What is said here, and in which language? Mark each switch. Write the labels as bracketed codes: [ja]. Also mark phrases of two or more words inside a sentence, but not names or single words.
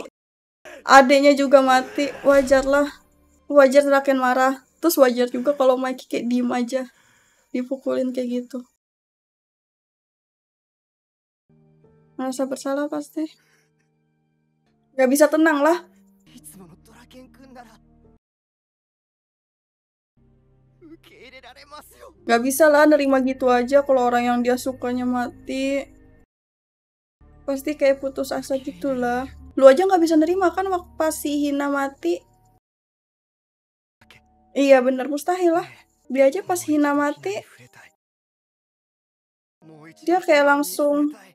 [id] Adeknya juga mati. Wajar lah. Wajar Draken marah. Terus wajar juga kalau Mikey kayak diem aja. Dipukulin kayak gitu. Ngerasa bersalah pasti. Gak bisa tenang lah. [ja] いつものドラケン君なら受け入れられますよ。 [id] Gak bisa lah nerima gitu aja kalau orang yang dia sukanya mati. Pasti kayak putus asa gitu lah. Lu aja gak bisa nerima kan waktu pas si Hina mati. Iya bener mustahil lah. Dia aja pas Hina mati, dia kayak langsung.